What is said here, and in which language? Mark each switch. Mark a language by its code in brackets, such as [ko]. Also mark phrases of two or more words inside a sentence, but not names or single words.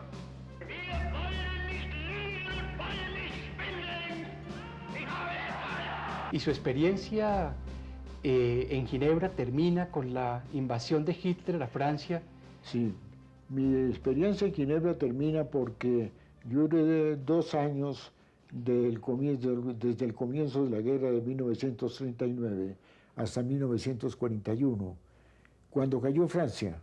[de] Wir wollen nicht lügen und wollen nicht schwindeln. [es] Y su experiencia en Ginebra termina con la invasión de Hitler a Francia. Sí, mi experiencia en Ginebra termina porque yo duré 2 años desde el comienzo de la guerra de 1939 hasta 1941, cuando cayó Francia.